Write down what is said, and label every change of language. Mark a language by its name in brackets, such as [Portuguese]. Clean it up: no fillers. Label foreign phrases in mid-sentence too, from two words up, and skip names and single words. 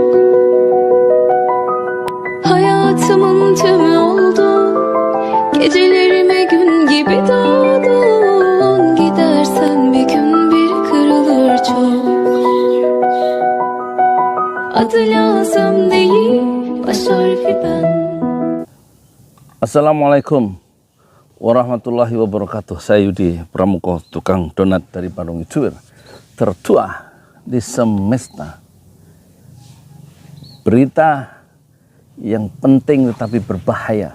[Turkish] Hayatımın tümü oldu. Gecelerime gün gibi doğdun. Gidersen bir gün bir kırılır çok. Adı lazım değil, baş harfi ben. [Arabic] السلام عليكم ورحمة الله وبركاته. [Indonesian] Saya Yudi Pramuko, tukang donat dari Bandung Ijuwer, tertua di semesta. Berita yang penting tetapi berbahaya.